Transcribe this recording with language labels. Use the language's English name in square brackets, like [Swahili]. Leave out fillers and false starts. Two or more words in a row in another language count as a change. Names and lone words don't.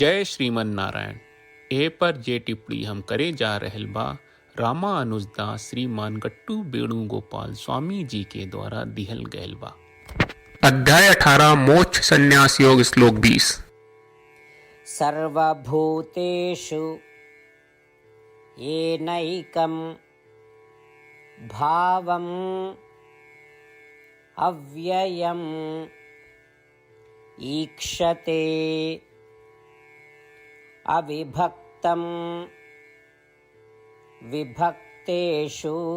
[Bhojpuri] जय श्रीमन नारायण। ए पर जे टिप्पणी हम करे जा रहल बा रामा अनुजदास श्रीमान गट्टू वेणुगोपाल स्वामी जी के द्वारा दिहल गयल बा। अध्याय 18 मोक्ष संन्यास योग श्लोक 20। [Sanskrit] सर्वभूतेषु येनैकं भावम् अव्ययम् ईक्षते अविभक्तं विभक्तेषु